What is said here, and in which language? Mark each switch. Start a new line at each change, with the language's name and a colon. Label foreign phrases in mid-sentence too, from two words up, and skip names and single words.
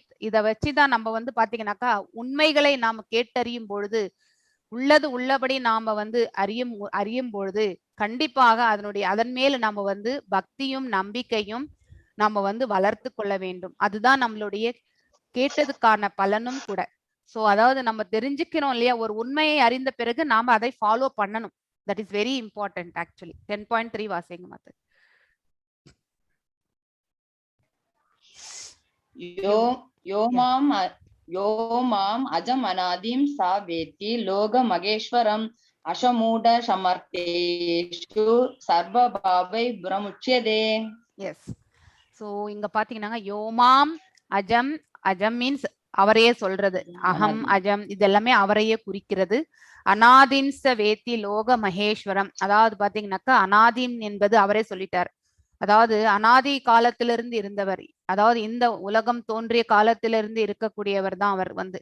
Tamil: இதை வச்சுதான் நம்ம வந்து பாத்தீங்கன்னாக்கா உண்மைகளை நாம கேட்டறியும் பொழுது, உள்ளது உள்ளபடி நாம வந்து அறியும் பொழுது கண்டிப்பாக அதன் மேல நம்ம வந்து பக்தியும் நம்பிக்கையும் நம்ம வந்து வளர்த்து கொள்ள வேண்டும். அதுதான் நம்மளுடைய கேட்டதுக்கான பலனும் கூட. சோ அதாவது நம்ம தெரிஞ்சுக்கிறோம் இல்லையா, ஒரு உண்மையை அறிந்த பிறகு நாம அதை ஃபாலோ பண்ணணும்.
English: that is very important actually. 10.3
Tamil: வாசிங்க மாத்த.
Sanskrit: यो माम अजम अनादिम सा वेत्ति लोक मगेश्वरम अशमूढ़ समर्थेषु सर्वभावै प्रमुच्यते.
Tamil: எஸ். ஸோ இங்க பாத்தீங்கன்னா
Sanskrit: यो माम् अजम्,
Tamil: அஜம் மீன்ஸ் அவரையே சொல்றது, அகம் அஜம் இதெல்லாமே அவரையே குறிக்கிறது.
Sanskrit: अनादिं च वेत्ति लोक महेश्वरम्,
Tamil: அதாவது பாத்தீங்கன்னாக்கா அனாதிம் என்பது அவரே சொல்லிட்டார். அதாவது அனாதி காலத்திலிருந்து இருந்தவர், அதாவது இந்த உலகம் தோன்றிய காலத்திலிருந்து இருக்கக்கூடியவர் தான் அவர் வந்து.